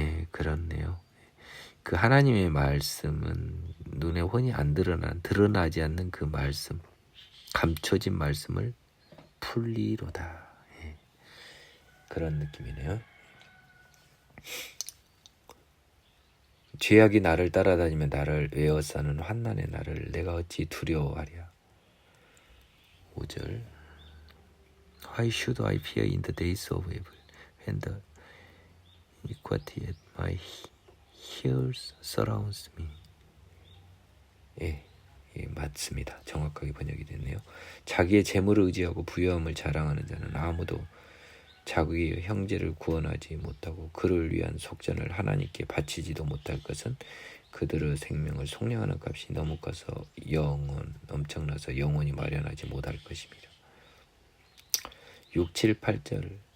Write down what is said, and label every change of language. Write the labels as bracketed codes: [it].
[ko] 그렇네요. 그 하나님의 말씀은 눈에 훤히 안 드러나지 않는 그 말씀, 감춰진 말씀을 풀리로다. 그런 느낌이네요. 죄악이 나를 따라다니며 나를 에워싸는 환난의 날을 내가 어찌 두려워하랴. 5절. [en] Why should I fear in the days of evil, when the iniquity at my heels surrounds me? [ko] 맞습니다. 정확하게 번역이 됐네요. 자기의 재물을 의지하고 부유함을 자랑하는 자는 아무도 자기의 형제를 구원하지 못하고 그를 위한 속전을 하나님께 바치지도 못할 것은 그들의 생명을 속량하는 값이 너무 커서 엄청나서 영원히 마련하지 못할 것입니다. 6, 7, 8절.